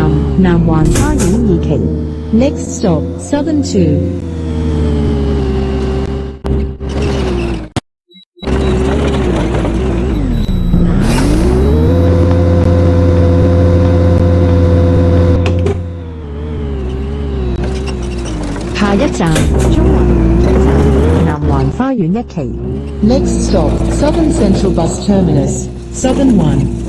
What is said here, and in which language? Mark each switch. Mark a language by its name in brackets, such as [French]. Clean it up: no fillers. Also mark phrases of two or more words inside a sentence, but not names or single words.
[Cantonese] 南環花園二期。 [English] Next stop, Southern 2. [Cantonese] 下一站，中環站，南環花園一期。 [English] Next stop, Southern Central Bus Terminus, Southern 1.